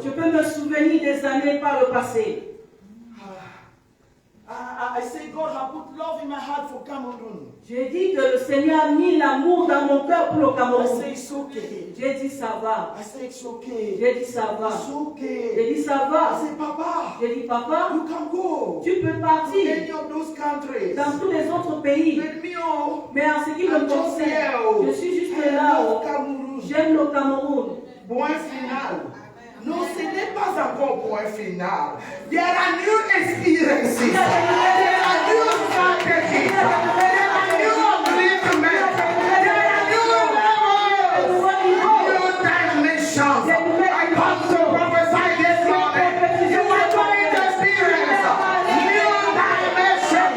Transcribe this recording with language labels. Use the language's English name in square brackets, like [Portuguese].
[French] Je peux me souvenir des années par le passé. [English] I said God has put love in my heart for Cameroon. [French] J'ai dit que le Seigneur a mis l'amour dans mon cœur pour le [English] I [French] Cameroun. [English] say it's okay. [French] J'ai dit ça va. [English] I say it's okay. [French] J'ai dit ça va. [English] It's okay. [French] J'ai dit ça [English] I [French] va. [English] say, Papa, [French] J'ai dit papa, [English] you can go [French] tu peux [English] to [French] partir [English] any of those countries. [French] dans tous les autres pays. [English] With me, oh, [French] Mais en ce qui me concerne, je suis juste [English] I [French] là. [English] love Cameroon. [French] J'aime le Cameroun. Point final. Non, ce n'est pas encore point final. [English] There are new experiences. There are new strategies. There are new agreements. There are new levels. New dimensions. I come to prophesy this morning. You are going to experience new dimensions.